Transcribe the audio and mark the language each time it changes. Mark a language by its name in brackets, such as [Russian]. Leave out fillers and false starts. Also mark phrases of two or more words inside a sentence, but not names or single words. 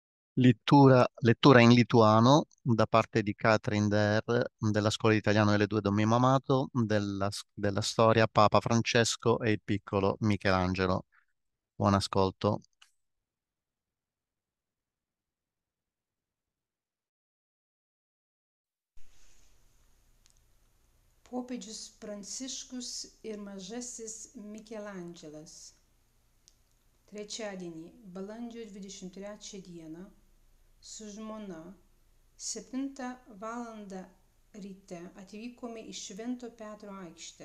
[Italian] Lettura in lituano da parte di Catherine Der della Scuola di Italiano delle Due Don Mimo Amato della storia Papa Francesco e il piccolo Michelangelo. Buon ascolto. [Lithuanian] Popiežius Pranciškus ir mažasis Mikelandželas. Trečiadienį, balandžio 23 dieną, su žmona 7 valandą ryte atvykome į Švento Petro aikštę.